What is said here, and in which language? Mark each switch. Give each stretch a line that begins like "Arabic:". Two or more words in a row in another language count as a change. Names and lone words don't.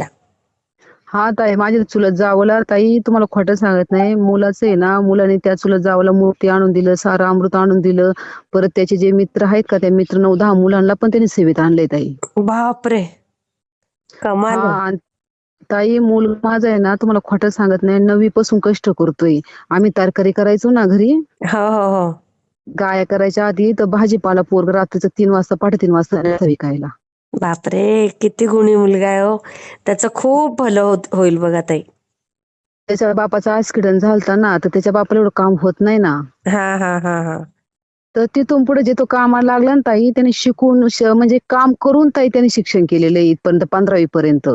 Marathi: हा ताई, माझ्या चुलत जावला ताई, तुम्हाला खोटं सांगत नाही, मुलाचं आहे ना, मुलाने त्या चुलत जावला मूर्ती आणून दिलं, सारं अमृत आणून दिलं. परत त्याचे जे मित्र आहेत का, त्या मित्र 9-10 मुलांना पण त्यांनी सेवेत आणलंय ताई. बाप रे, हा. कमाल आहे. आणि ताई मूल माझा आहे ना, तुम्हाला खोटं सांगत नाही, 9वी पासून कष्ट करतोय. आम्ही तरकारी करायचो ना घरी, हो हो हो. गाया करायच्या आधी, तर भाजीपाला पोरग रात्रीचं 3 वाजता, 3:30 वाजता न्यायचा विकायला. बापरे, किती गुणी मुलगा आहे हो. त्याचं खूप भलं होईल बघा ताई. त्याच्या बापाचा ऍक्सिडेंट झालता ना, तर त्याच्या बापाला एवढं काम होत नाही ना. हा हा हा हा. तर तिथून पुढे जे तो कामाला लागला ना ताई, त्याने शिकून म्हणजे काम करून ताई त्याने शिक्षण केलेलं आहे इथपर्यंत, 15वी पर्यंत.